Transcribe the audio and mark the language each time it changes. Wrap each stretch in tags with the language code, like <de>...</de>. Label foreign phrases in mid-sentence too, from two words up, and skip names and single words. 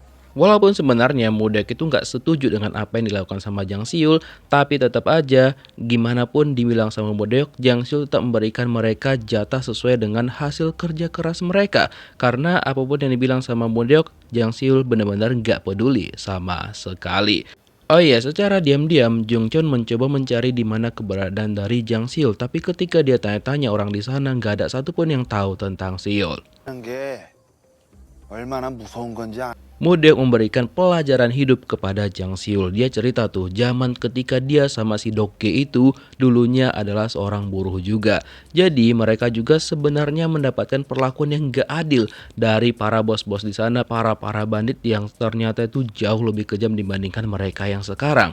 <id>Walaupun sebenarnya Mudek itu nggak setuju dengan apa yang dilakukan sama Jang Siul, tapi tetap aja gimana pun dibilang sama Mudek, Jang Siul tetap memberikan mereka jatah sesuai dengan hasil kerja keras mereka. Karena apapun yang dibilang sama Mudek, Jang Siul benar-benar nggak peduli sama sekali. Oh iya, secara diam-diam Jung Chun mencoba mencari di mana keberadaan dari Jang Siul, tapi ketika dia tanya-tanya orang di sana nggak ada satupun yang tahu tentang Siul.</id> <ko>하는 게 얼마나 무서운 건지</ko> <id>Mudek memberikan pelajaran hidup kepada Jang Siul. Dia cerita tuh, zaman ketika dia sama si Dokge itu dulunya adalah seorang buruh juga. Jadi mereka juga sebenarnya mendapatkan perlakuan yang gak adil dari para bos-bos di sana, para bandit yang ternyata itu jauh lebih kejam dibandingkan mereka yang sekarang.</id>